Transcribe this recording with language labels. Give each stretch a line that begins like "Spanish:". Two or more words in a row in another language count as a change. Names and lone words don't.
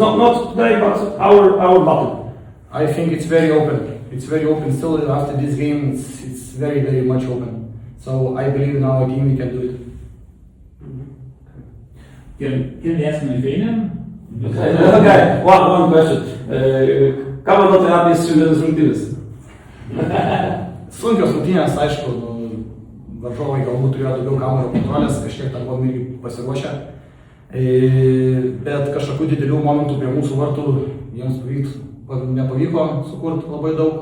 English: Not today, but our battle. I think it's very open. It's very open. Still, after this game, it's very, very much open. So I believe in our team we can do it. Can we ask Lithuanian? Okay, one question.
Lithuanian: Ką manote apie šiandienos rungtynės? Sunkios rungtynės, aišku, varžovai galbūt turėjo daugiau kamuolio kontrolės, kažkiek tam buvom irgi pasiruošę. Bet kažkokių didelių momentų prie mūsų vartų jiems nepavyko sukurti labai daug.